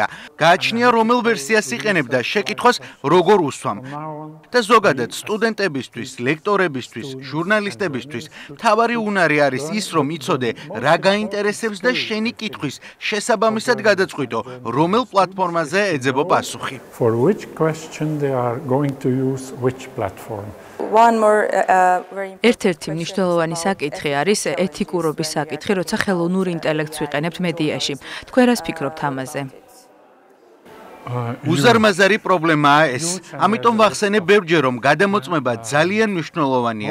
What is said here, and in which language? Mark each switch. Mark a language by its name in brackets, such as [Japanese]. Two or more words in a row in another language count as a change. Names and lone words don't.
[Georgian] გააჩნია რომელ ვერსიას იყენებ და შეკითხვას როგორ უსვამ. და ზოგადად სტუდენტებისთვის, ლექტორებისთვის, ჟურნალისტებისთვის მთავარი უნარი არის ის, რომ იცოდე რა გაინტერესებს და შენი კითხვის შესაბამისად გადაწყვიტო, რომელ პლატფორმაზე ეძებო პასუხი. [English] For which question they are going to use which platform. [Georgian] ერთ-ერთი მნიშვნელოვანი საკითხი არის ეთიკურობის საკითხი, როცა ხელოვნურ ინტელექტს ვიყენებთ მედიაში. თქვენ რას ფიქრობთ ამაზე? უზარმაზარი პრობლემაა ეს. ამიტომ ვახსენე ბევრჯერ, რომ გადამოწმება ძალიან მნიშვნელოვანია.